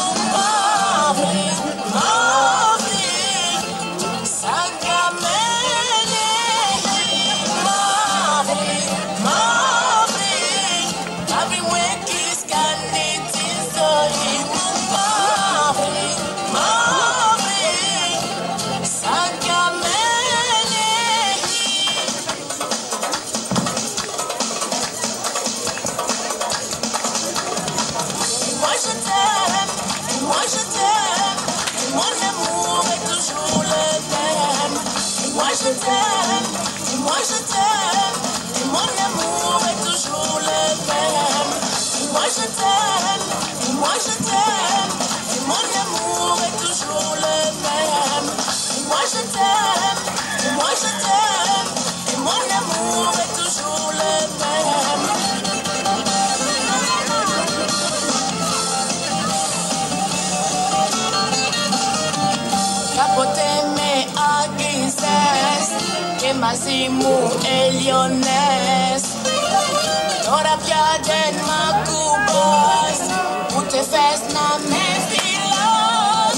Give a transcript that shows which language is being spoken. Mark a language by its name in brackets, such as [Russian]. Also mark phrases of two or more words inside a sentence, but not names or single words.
[Greek] Μαύρη, μαύρη, σαν καμένη. Μαύρη, μαύρη, μαύρη μου έχεις κάνει τη ζωή μου. Μαύρη, μαύρη, σαν καμένη. [French] Moi je t'aime, moi je t'aime, et mon amour est toujours le même. Moi je t'aime, moi je t'aime, et mon amour est toujours le même. Moi je t'aime, moi je t'aime, et mon amour est toujours le même. Moi je t'aime, moi je t'aime, et mon amour est toujours le même. [Greek] Κάποτε με άγγιζες και μαζί μου έλειωνες. Τώρα πια δεν μ' ακουμπάς, ούτε θες να με φιλάς.